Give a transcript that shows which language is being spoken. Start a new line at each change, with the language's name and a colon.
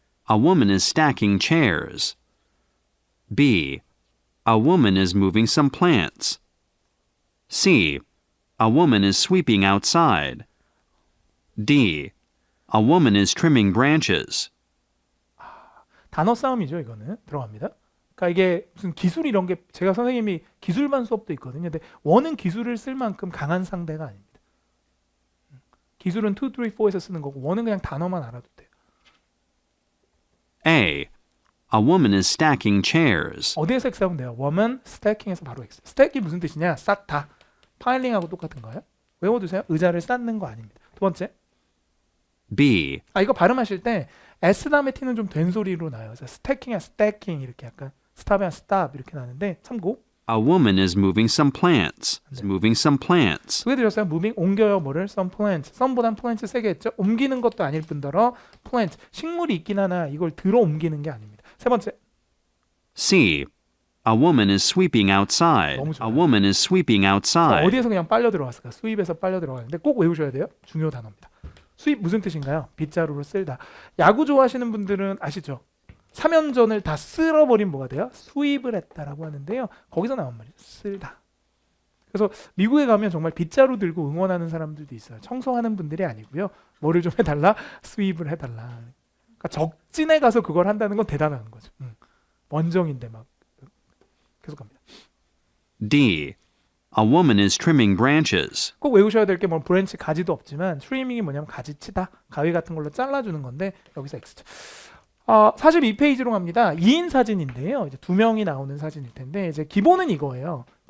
English: A woman is stacking chairs. B. A woman is moving some plants. C. A woman is sweeping outside. D. A woman is trimming branches.
Korean: 단어 싸움이죠. 이거는 들어갑니다. 그러니까 이게 무슨 기술 이런 게 제가 선생님이 기술반 수업도 있거든요. 근데 원은 기술을 쓸 만큼 강한 상대가 아닙니다. 기술은 2, 3, 4에서 쓰는 거고 원은 그냥 단어만 알아도 돼요.
English: A. A woman is stacking chairs.
Korean: 어디에서 X 하면 돼요?
English: woman stacking
Korean: 에서 바로 X. stack이 무슨 뜻이냐? 쌓다. 파일링하고 똑같은 거예요. 외워두세요. 의자를 쌓는 거 아닙니다. 두 번째.
English: B.
Korean: 이거 발음하실 때 S 다음에 T는 좀 된 소리로 나요. 그래서 스태킹이야 스태킹 이렇게 약간 스탑이야 스탑 이렇게 나는데 참고.
English: A woman is moving some plants. Is moving some plants.
Korean: 두 개 드렸어요. moving 옮겨요 뭐를?
English: some plants.
Korean: some보단 plants 세 개 했죠. 옮기는 것도 아닐 뿐더러 plant 식물이 있긴 하나 이걸 들어 옮기는 게 아닙니다. 세 번째.
English: C. A woman is sweeping outside.
Korean: 너무
English: A
Korean: 좋아요.
English: woman is sweeping outside.
Korean: 어디에서 그냥 빨려 들어갔을까? 수입에서 빨려 들어가는데 꼭 외우셔야 돼요. 중요 단어입니다. 수입 무슨 뜻인가요? 빗자루로 쓸다. 야구 좋아하시는 분들은 아시죠? 사면전을 다 쓸어버린 뭐가 돼요? 수입을 했다라고 하는데요. 거기서 나온 말이죠. 쓸다. 그래서 미국에 가면 정말 빗자루 들고 응원하는 사람들도 있어요. 청소하는 분들이 아니고요. 뭐를 좀 해달라? 수입을 해달라. 그러니까 적진에 가서 그걸 한다는 건 대단한 거죠. 원정인데 막 계속 갑니다.
English: D. A woman is trimming branches.
Korean: 꼭 외우셔야 될 게 뭐 브랜치 가지도 없지만 트리밍이 뭐냐면 가지 치다, 가위 같은 걸로 잘라주는 건데 여기서 X죠. 42페이지로 갑니다. 2인 사진인데요. 이제 두 명이 나오는 사진일 텐데 이제 기본은 이거예요.